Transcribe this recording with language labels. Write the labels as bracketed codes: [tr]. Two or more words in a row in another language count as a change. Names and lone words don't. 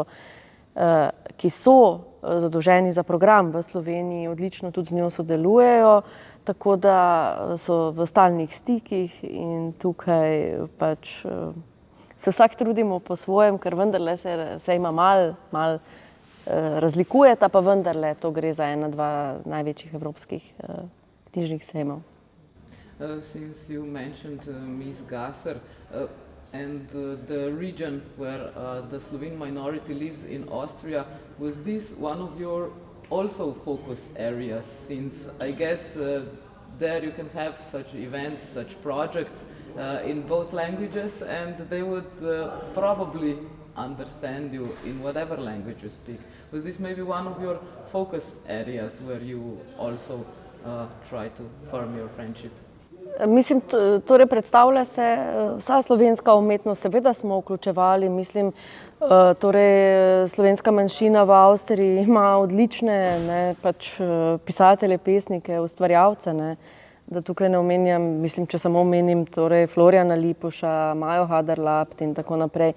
[sl] ki so zadolženi za program v Sloveniji, odlično tudi z njo sodelujejo, tako da so v stalnih stikih in tukaj pač se vsak trudimo po svojem, ker vendarle se ima malo razlikujeta, pa vendarle to gre za dva največjih evropskih knjižnih sejmov. [en] Since you mentioned Ms. Gasser and the region where the Slovene minority lives in Austria, was this one of your also focus areas, since I guess there you can have such events, such projects in both languages, and they would probably understand you in whatever language you speak. Was this maybe one of your focus areas where you also try to form your friendship? [sl] Mislim, torej predstavlja se vsa slovenska umetnost, seveda smo vključevali, mislim, torej slovenska manjšina v Avstriji ima odlične, ne, pač pisatelje, pesnike, ustvarjalce, ne, da tukaj ne omenjam, mislim, če samo omenim, torej Florjana Lipuša, Majo Haderlapt in tako naprej.